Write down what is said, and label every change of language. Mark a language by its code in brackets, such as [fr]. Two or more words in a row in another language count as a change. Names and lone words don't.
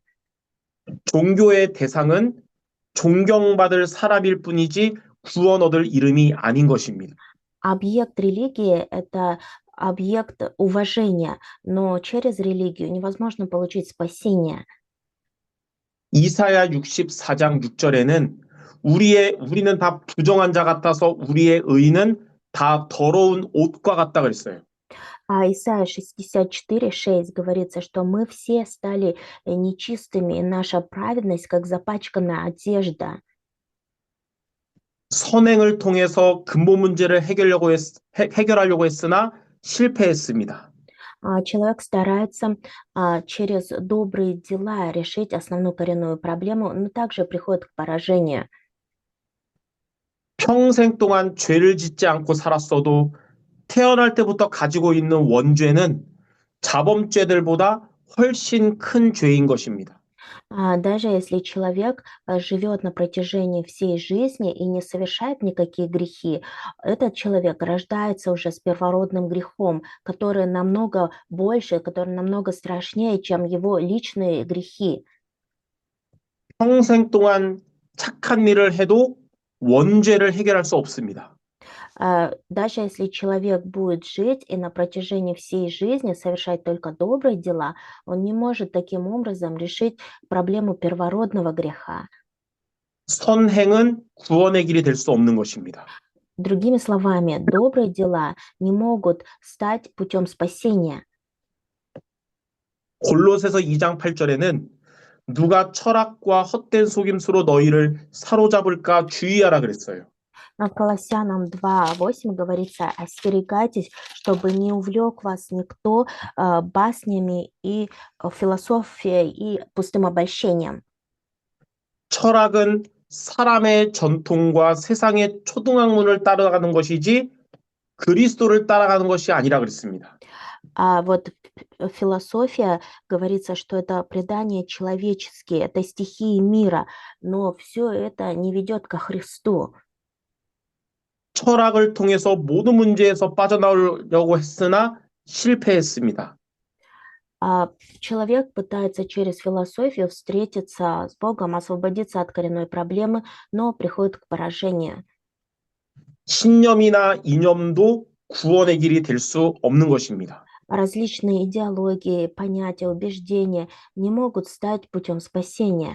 [ko] 종교의 대상은 존경받을 사람일 뿐이지 구원 얻을 이름이 아닌 것입니다. [ru] Объект религии– это объект уважения, но через религию невозможно получить спасение. [ko] 이사야 64장 6절에는 우리는 다 부정한 자 같아서 우리의 의는 다 더러운 옷과 같다 그랬어요. [ru] Исайя 64:6 говорится, что мы все стали нечистыми, и наша праведность как запачканная одежда. [ko] 선행을 통해서 근본 문제를 해결하려고 했으나 실패했습니다. [ru] Человек старается через добрые дела решить основную коренную проблему, но также приходит к поражению. [ko] 평생 동안 죄를 짓지 않고 살았어도 태어날 때부터 가지고 있는 원죄는 자범죄들보다 훨씬 큰 죄인 것입니다. [ru] Даже если человек живет на протяжении всей жизни и не совершает никакие грехи, этот человек рождается уже с первородным грехом, который намного больше, который намного страшнее, чем его личные грехи. [ko] 평생 동안 착한 일을 해도 원죄를 해결할 수 없습니다. [ru] Даже если человек будет жить и на протяжении всей жизни совершать только добрые дела, он не может таким образом решить проблему первородного греха. [ko] 선행은 구원의 길이 될 수 없는 것입니다. [ru] Другими словами, добрые дела не могут стать путем спасения. [ko] 골로새서 2장 8절에는 누가 철학과 헛된 속임수로 너희를 사로잡을까 주의하라 그랬어요. [ru] Колоссянам 2:8 говорится: остерегайтесь, чтобы не увлек вас никто баснями и философией и пустым обольщением. [ko] 철학은 사람의 전통과 세상의 초등학문을 따라가는 것이지 그리스도를 따라가는 것이 아니라 그랬습니다. [ru] Вот философия, говорится, что это предания человеческие, это стихии мира, но все это не ведет ко Христу. [ko] 철학을 통해서 모든 문제에서 빠져나오려고 했으나 실패했습니다. [ru] Человек пытается через философию встретиться с Богом, освободиться от коренной проблемы, но приходит к поражению. [ko] 신념이나 이념도 구원의 길이 될 수 없는 것입니다. [ru] Различные идеологии, понятия, убеждения не могут стать путем спасения.